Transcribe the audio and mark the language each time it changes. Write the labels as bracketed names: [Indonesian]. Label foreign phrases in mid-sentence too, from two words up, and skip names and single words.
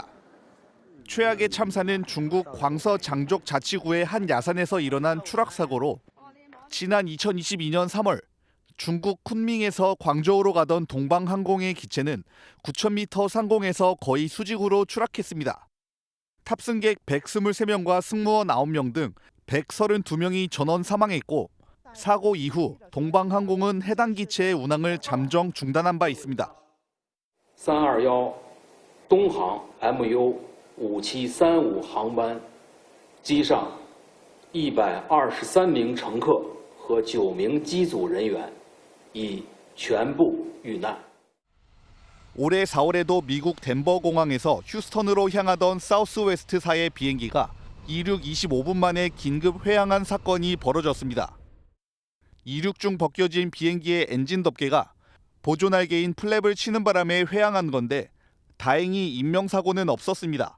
[Korean] 최악의 참사는 중국 광서 장족 자치구의 한 야산에서 일어난 추락 사고로 지난 2022년 3월 중국 쿤밍에서 광저우로 가던 동방항공의 기체는 9,000m 상공에서 거의 수직으로 추락했습니다. 탑승객 123명과 승무원 9명 등 132명이 전원 사망했고 사고 이후 동방항공은 해당 기체의 운항을 잠정 중단한 바 있습니다. [Chinese] 321 东航 MU5735 航班机上123名乘客和9名机组人员已全部遇难。 [Korean] 올해 4월에도 미국 덴버 공항에서 휴스턴으로 향하던 사우스웨스트사의 비행기가 이륙 25분 만에 긴급 회항한 사건이 벌어졌습니다. 이륙 중 벗겨진 비행기의 엔진 덮개가 보조날개인 플랩을 치는 바람에 회항한 건데 다행히 인명사고는 없었습니다.